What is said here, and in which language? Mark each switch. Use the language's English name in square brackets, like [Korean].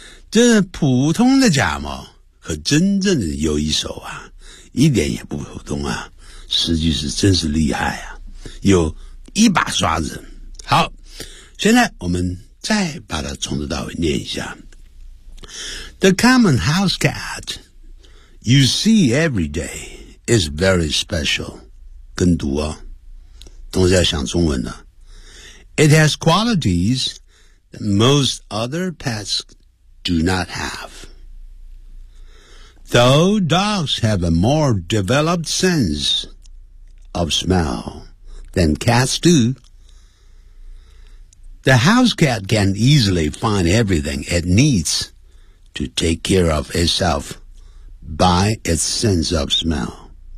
[Chinese] 这普通的家猫和真正的有一手啊，一点也不普通啊，实际是真是厉害啊，有一把刷子。好，现在我们再把它从头到尾念一下。 [English] The common house cat you see every day is very special. [Chinese] 跟读哦，同时要想中文呢。 [English] It has qualities that most other pets do not have. Though dogs have a more developed sense of smell than cats do,The house cat can easily find everything it needs to take care of itself by its sense of smell.